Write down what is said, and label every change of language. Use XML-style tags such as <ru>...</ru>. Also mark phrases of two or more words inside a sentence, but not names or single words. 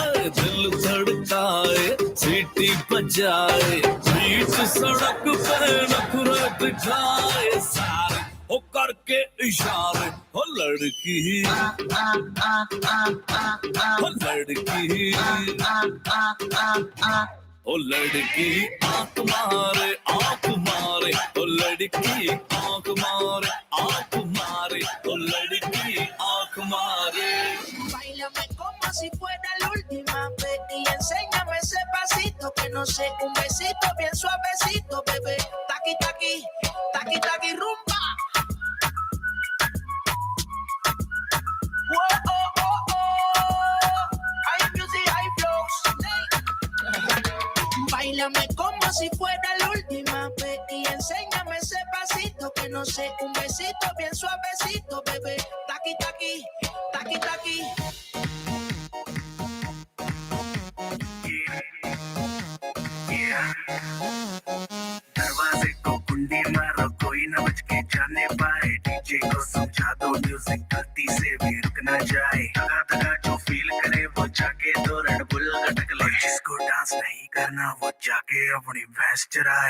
<hi>दिल धड़काए सीटी बजाए बीच सड़क पे नखरे दिखाए सारे हो करके इशारे हो लड़की ओ लड़की आंख मारे ओ लड़की आंख मारे ओ लड़की आंख मारे</hi> <es>Báilame como si fuera la última vez y enséñame ese pasito que no sé, un besito bien suavecito, bebé. Taqui, taqui, taqui, taqui, rumba. Whoa, oh, oh, oh. Hay music, hay flows. Báilame como si fuera la última vez y enséñame ese pasito que no sé, un besito bien suavecito, bebé. Taqui, taqui, taqui, taqui.</es> <hi>दरवाजे को कुंडी मारो कोई न बच के जाने पाए डीजे को समझा दो म्यूजिक गलती से भी रुक न जाए दगा दगा जो फील करे वो जाके दो रेड बुल गटक ले जिसको डांस नहीं करना वो जाके अपनी भैंस चराए</hi>